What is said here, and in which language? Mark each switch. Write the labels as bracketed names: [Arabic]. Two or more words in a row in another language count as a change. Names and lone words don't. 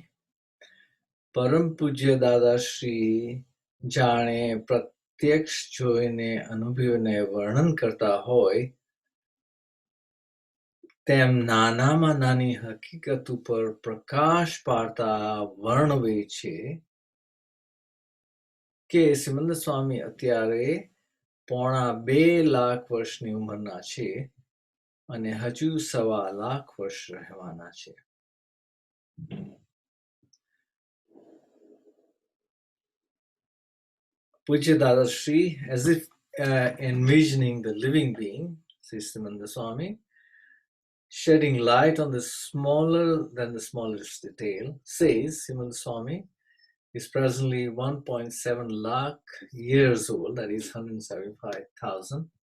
[Gujarati] પરમ પૂજ્ય દાદાશ્રી જાણે પ્રત્યક્ષ જોઈને અનુભવીને વર્ણન કરતા હોય તેમ નાનામાં નાની હકીકતો પર પ્રકાશ પાડતા વર્ણવે છે કે સિમંદર સ્વામી અત્યારે 2.5 લાખ વર્ષની ઉંમરના છે અને હજુ 1.25 લાખ વર્ષ રહેવાના છે. [English] Pujya Dada Shri, as if envisioning the living being, Sri Simandhar Swami, shedding light on the smaller than the smallest detail, says Simandhar Swami is presently 1.7 lakh years old, that is 175,000